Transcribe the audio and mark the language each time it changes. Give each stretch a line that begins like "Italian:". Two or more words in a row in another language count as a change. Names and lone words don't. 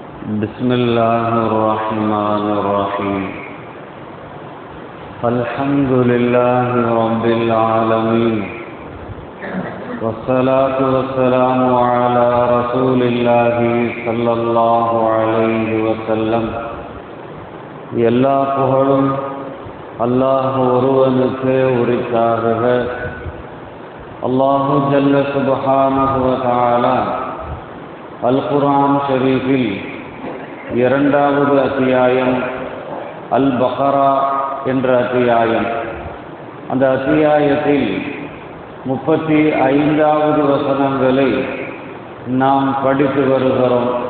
Arabic: بسم الله الرحمن الرحيم. الحمد لله رب العالمين، والصلاة والسلام على رسول الله صلى الله عليه وسلم.
Tamil: எல்லா புகழும் அல்லாஹ் ஒருவனுக்கு உரித்தாகுக.
Arabic: الله جل سبحانه و تعالى
Tamil: அல் குர்ஆன் ஷரீஃபில் இரண்டாவது அத்தியாயம் அல் பக்ரா என்ற அத்தியாயம், அந்த அத்தியாயத்தில் 35வது வசனங்களை நாம் படித்து வருகிறோம்.